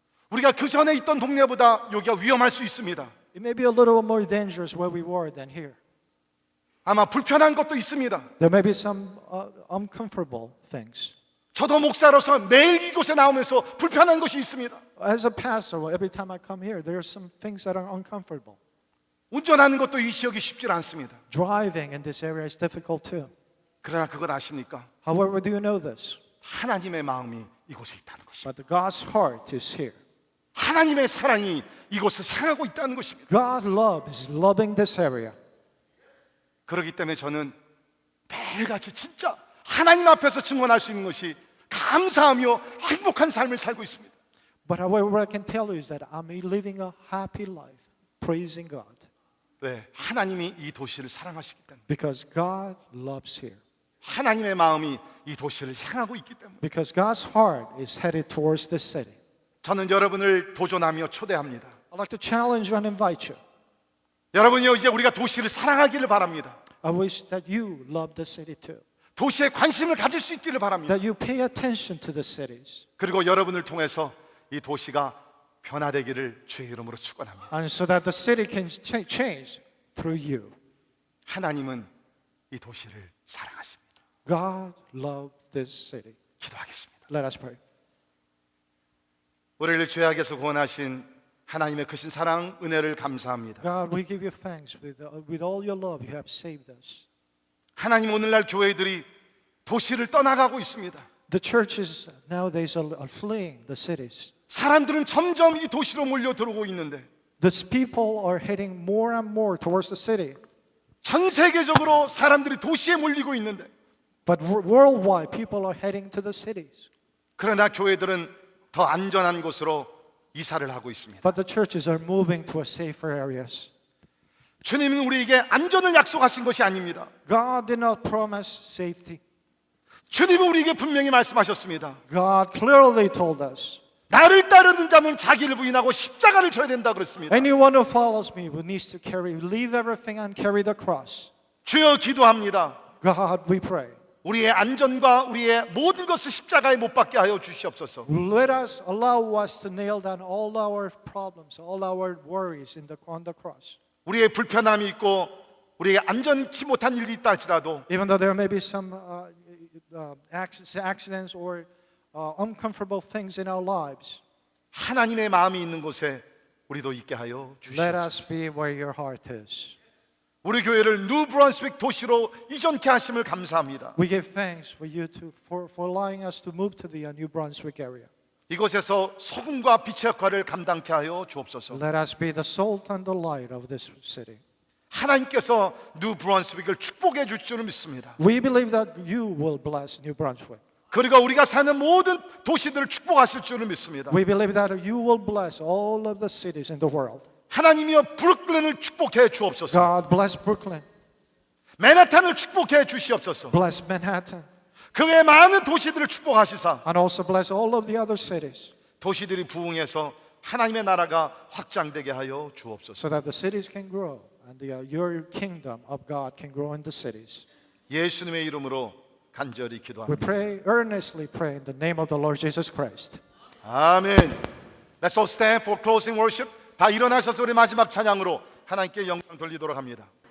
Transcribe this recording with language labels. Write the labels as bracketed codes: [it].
[ko] 우리가 그 전에 있던 동네보다 여기가 위험할 수 있습니다. [en] It may be a little more dangerous where we were than here. [ko] 아마 불편한 것도 있습니다. [en] There may be some uncomfortable things. [ko] 저도 목사로서 매일 이곳에 나오면서 불편한 것이 있습니다. [en] As a pastor, every time I come here, there are some things that are uncomfortable. [ko] 운전하는 것도 이 지역이 쉽지 않습니다. [en] Driving in this area is difficult too. [ko] 그러나 그것 아십니까? [en] However, do you know this? [ko] 하나님의 마음이 이곳에 있다는 것입니다. [en] But God's heart is here. [ko] 하나님의 사랑이 이곳을 향하고 있다는 것입니다. [en] God love is loving this area. [ko] 그렇기 때문에 저는 매일같이 진짜 하나님 앞에서 증언할 수 있는 것이 감사하며 행복한 삶을 살고 있습니다. [en] But what I can tell you is that I'm living a happy life, praising God. [ko] 왜? 하나님이 이 도시를 사랑하시기 때문에, [en] Because God loves here. [ko] 하나님의 마음이 이 도시를 향하고 있기 때문에 [en] Because God's heart is headed towards this city. [ko] 저는 여러분을 도전하며 초대합니다. [en] I'd like to challenge you and invite you. [ko] 여러분이요, 이제 우리가 도시를 사랑하기를 바랍니다. [en] I wish that you love the city too. [ko] 도시에 관심을 가질 수 있기를 바랍니다. [en] That you pay attention to the cities. [ko] 그리고 여러분을 통해서 이 도시가 변화되기를 주의 이름으로 축원합니다. [en] And so that the city can change through you. [ko] 하나님은 이 도시를 사랑하십니다. [en] God loved this city. [ko] 기도하겠습니다. [en] Let us pray. [ko] 우리를 죄악에서 구원하신 하나님의 크신 사랑, 은혜를 감사합니다. [en] God, we give you thanks with all your love. You have saved us. [ko] 하나님, 오늘날 교회들이 도시를 떠나가고 있습니다. [en] The churches nowadays are fleeing the cities. [ko] 사람들은 점점 이 도시로 몰려 들어오고 있는데 [en] These people are heading more and more towards the city. [ko] 전 세계적으로 사람들이 도시에 몰리고 있는데 [en] But worldwide, people are heading to the cities. [ko] 그러나 교회들은 더 안전한 곳으로 이사를 하고 있습니다. [en] But the churches are moving to safer areas. [ko] 주님은 우리에게 안전을 약속하신 것이 아닙니다. [en] God did not promise safety. [ko] 주님은 우리에게 분명히 말씀하셨습니다. [en] God clearly told us, [ko] 나를 따르는 자는 자기를 부인하고 십자가를 져야 된다 그랬습니다. [en] anyone who follows me who needs to leave everything and carry the cross. [ko] 주여, 기도합니다. [en] God, we pray. [ko] 우리의 안전과 우리의 모든 것을 십자가에 못 박게 하여 주시옵소서. [en] Allow us to nail down all our problems, all our worries on the cross. [ko] 우리의 불편함이 있고 우리의 안전치 못한 일이 있다 할지라도 [en] Even though there may be some accidents or uncomfortable things in our lives, [ko] 하나님의 마음이 있는 곳에 우리도 있게 하여 [en] let [ko] 주시옵소서. [en] us be where your heart is. [ko] 우리 교회를 뉴 브런스윅 도시로 이전케 하심을 감사합니다. [en] We give thanks for you for allowing us to move to the New Brunswick area. [ko] 이곳에서 소금과 빛의 역할을 감당케 하여 주옵소서. [en] Let us be the salt and the light of this city. [ko] 하나님께서 뉴 브런스윅을 축복해 줄 줄을 믿습니다. [en] We believe that you will bless New Brunswick. [ko] 그리고 우리가 사는 모든 도시들을 축복하실 줄을 믿습니다. [en] We believe that you will bless all of the cities in the world. [ko] 하나님이여, 브루클린을 축복해 주옵소서. [en] God bless Brooklyn. [ko] 맨하탄을 축복해 주시옵소서. [en] Bless Manhattan. [ko] 그 외 많은 도시들을 축복하시사 [en] And also bless all of the other cities [ko] 도시들이 부흥해서 하나님의 나라가 확장되게 하여 주옵소서. [en] so that the cities can grow and your kingdom of God can grow in the cities. [ko] 예수님의 이름으로 간절히 [en] We [ko] 기도합니다. [en] earnestly pray in the name of the Lord Jesus Christ. [ko] 아멘. [en] Let's all stand for closing worship. [ko] 다 일어나셔서 우리 마지막 찬양으로 하나님께 영광 돌리도록 합니다.